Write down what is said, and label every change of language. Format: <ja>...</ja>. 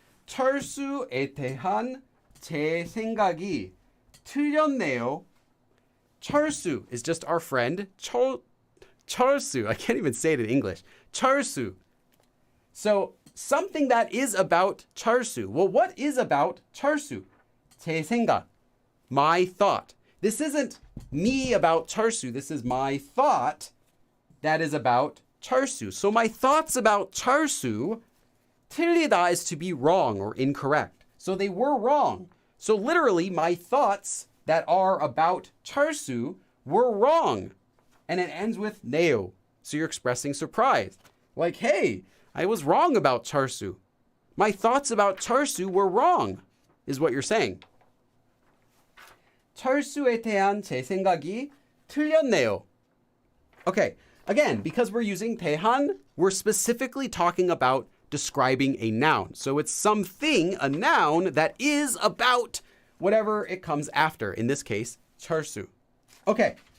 <ko>철수에 대한 제 생각이 틀렸네요.</ko> <en>철수 is just our friend. 철수. I can't even say it in English. 철수. So something that is about 철수. Well, what is about 철수?</en> <ko>제 생각.</ko> <en>My thought. This isn't me about 철수. This is my thought that is about 철수. So my thoughts about 철수, 틀리다 is to be wrong or incorrect. So they were wrong. So literally, my thoughts that are about 철수 were wrong. And it ends with 네요. So you're expressing surprise. Like, hey, I was wrong about 철수. My thoughts about 철수 were wrong, is what you're saying.</en> <ko>철수에 대한 제 생각이 틀렸네요.</ko> <en>Okay, again, because we're using 대한, we're specifically talking about describing a noun. So it's something, a noun, that is about whatever it comes after. In this case, 철수. Okay.</en>